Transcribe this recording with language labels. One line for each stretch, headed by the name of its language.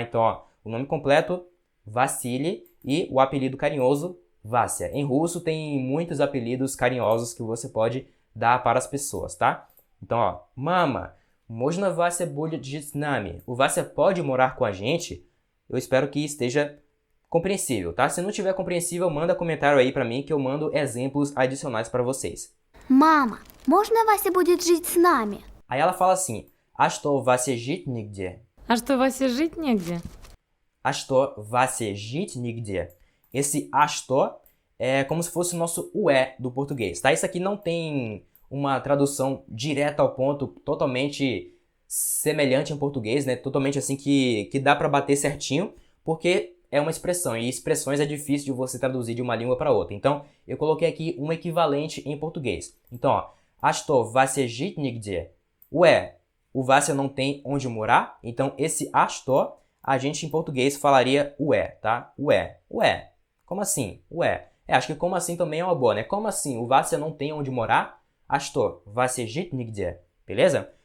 Portuguese: Então, ó, o nome completo, Vassili, e o apelido carinhoso, Vasya. Em russo tem muitos apelidos carinhosos que você pode dar para as pessoas, tá? Então, ó, Mama,
Russian: можно Вася будет жить с нами?
Portuguese: O Vasya pode morar com a gente? Eu espero que esteja compreensível, tá? Se não tiver compreensível, manda comentário aí para mim que eu mando exemplos adicionais para vocês.
Russian: Мама, можно Вася будет жить с нами?
Portuguese: Aí ela fala assim,
Russian: а что, Вася жить нигде? А что, Васе жить негде? А что, Вася жить нигде?
Portuguese: Esse a что é como se fosse o nosso ué do português, tá? Isso aqui não tem uma tradução direta ao ponto, totalmente semelhante em português, né? Totalmente assim que dá para bater certinho, porque é uma expressão, e expressões é difícil de você traduzir de uma língua para outra. Então, eu coloquei aqui um equivalente em português. Então, ó,
Russian: а что, Вася жить нигде?
Portuguese: Ué, o Vася não tem onde morar? Então, esse a что, a gente em português falaria ué, tá? Ué. Como assim? Ué. Acho que como assim também é uma boa, né? Como assim? O Vася não tem onde morar?
Russian: А что, Вася жить нигде? Beleza?